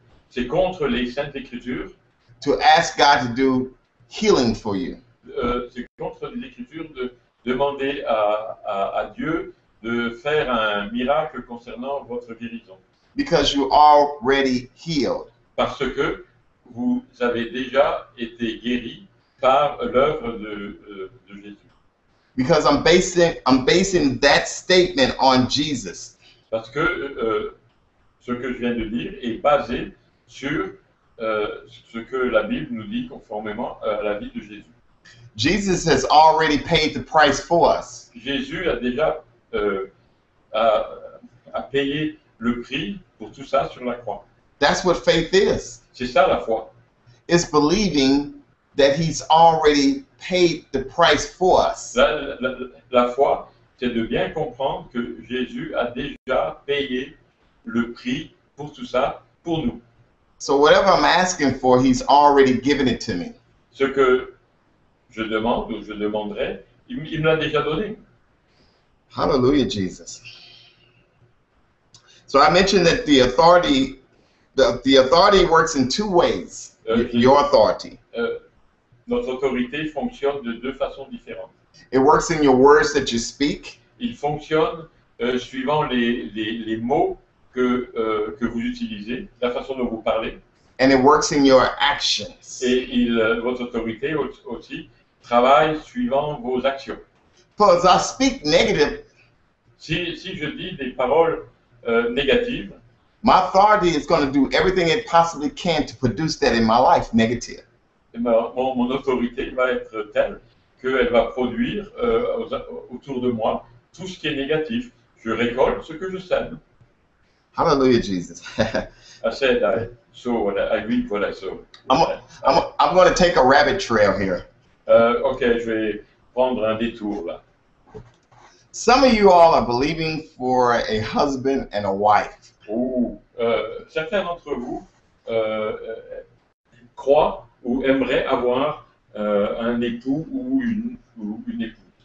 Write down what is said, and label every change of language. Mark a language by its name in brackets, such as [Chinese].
[French] c'est contre les Saintes Écritures, [English] to ask God to do healing for you. [French] C'est contre les Écritures de demander à Dieu de faire un miracle concernant votre guérison. [English] Because you're already healed. [French] Parce que vous avez déjà été guéri par l'œuvre de Jésus. [English] Because I'm basing that statement on Jesus. [French] Parce que ce que je viens de dire est basé sur ce que la Bible nous dit conformément à la vie de Jésus. [English] Jesus has already paid the price for us. [French] Jésus a déjà a payé le prix pour tout ça sur la croix. [English] That's what faith is. [French] C'est ça la foi. [English] It's believing that he's already paid the price for us. [French] La foi, c'est de bien comprendre que Jésus a déjà payé le prix pour tout ça, pour nous. [English] So whatever I'm asking for, he's already given it to me. [French] Ce que je demande ou je demanderai, il me l'a déjà donné. [English] Hallelujah, Jesus. So I mentioned that the authority works in two ways. Your authority. [French] Notre autorité fonctionne de deux façons différentes. [English] It works in your words that you speak. [French] Il fonctionne suivant les mots que vous utilisez, la façon dont vous parlez. [English] And it works in your actions. [French] Et votre autorité aussi travaille suivant vos actions. [English] Because I speak negative, [French] Si je dis des paroles négatives, [English] my authority is going to do everything it possibly can to produce that in my life, negative. [French] mon autorité va être telle qu'elle va produire autour de moi tout ce qui est négatif. Je récolte ce que je sème. [English] Hallelujah, Jesus. I said that. So I agree what I saw. I'm going to take a rabbit trail here. [French] Ok, je vais prendre un détour là. [English] Some of you all are believing for a husband and a wife. [French] Certains d'entre vous croient ou aimeraient avoir un époux ou une épouse.